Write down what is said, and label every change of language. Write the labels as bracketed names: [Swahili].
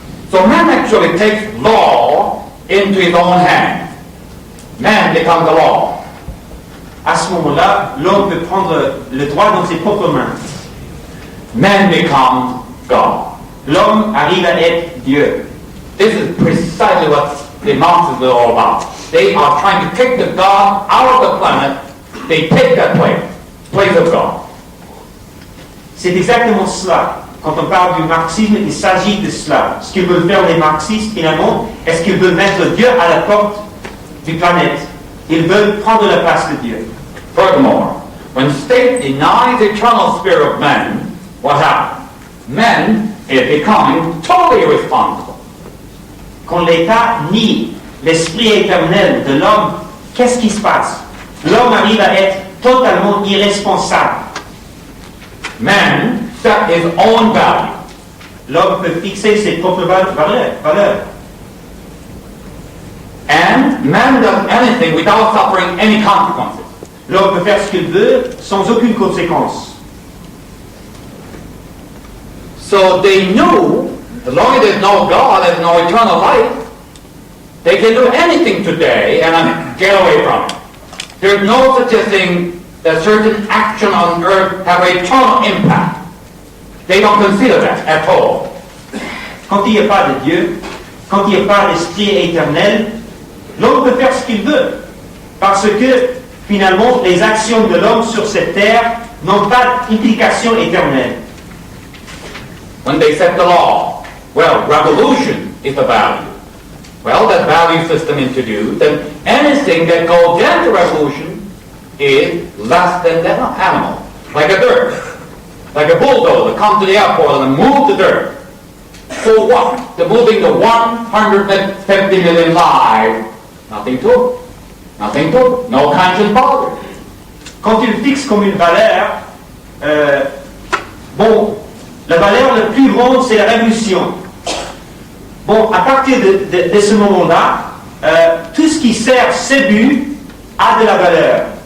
[English] So man actually takes law into his own hands. Man becomes the law. [French] À ce moment-là, l'homme peut prendre le droit dans ses propres mains. [English] Man becomes God. [French] L'homme arrive à être Dieu. [English] This is precisely what the Marxists are all about. They are trying to take the God out of the planet. They take that place of God. [French] C'est exactement cela. Quand on parle du marxisme, il s'agit de cela. Ce qu'ils veulent faire les marxistes, finalement, est-ce qu'ils veulent mettre Dieu à la porte du planète? Ils veulent prendre la place de Dieu. [English] Furthermore, when state denies the eternal spirit of man, what happens? Man is becoming totally responsible. [French] Quand l'État nie l'esprit éternel de l'homme, qu'est-ce qui se passe? L'homme arrive à être totalement irresponsable. [English] Man set his own value. [French] L'homme peut fixer ses propres valeurs. [English] And man does anything without suffering any consequences. [French] L'homme peut faire ce qu'il veut sans aucune conséquence. [English] So they knew, as long as there's no God, there's no eternal life, They can do anything today and get away from it. There's no such a thing that certain action on earth have a eternal impact. They don't consider that at all. [French] Quand il n'y a pas de Dieu, quand il n'y a pas d'esprit éternel, l'homme peut faire ce qu'il veut. Parce que, finalement, les actions de l'homme sur cette terre n'ont pas d'implication éternelle. [English] When they set the law, well, revolution is the value. Well, that value system introduced, and anything that goes against revolution is less than that animal. Like a dirt. Like a bulldozer come to the airport and move the dirt. For what? They're moving the 150 million lives. Nothing to it. Nothing to it. No conscience bothered. [French] Quand tu le fixes comme une valeur, bon, la valeur la plus grande, c'est la révolution. Bon, à partir de ce moment-là, tout ce qui sert ce but a de la valeur.